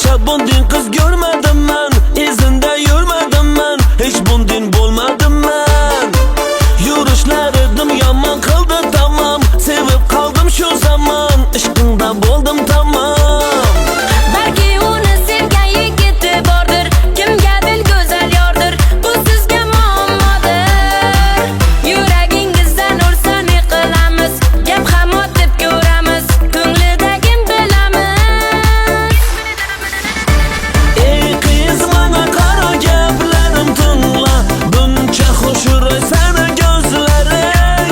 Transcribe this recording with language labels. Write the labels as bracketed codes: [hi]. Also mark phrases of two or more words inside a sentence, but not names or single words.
[tr] bundan kız görmedim ben, izinde yürümedim ben, hiç bundan bulmadım ben. Yürüşlerim yaman kıldı tamam, sevip kaldım şu zaman, aşkında buldum tamam. [uz] Belki onu sevgen yigiti bordir, kimga dil go'zal yordir, bu sizga muammodir. Yuragingizdan ursa ne qilamiz, gap ham otib ko'ramiz, ko'nglidagi bilamiz. Ey qiz mana qara gaplarim tingla, buncha xushro'y sana gözlerin.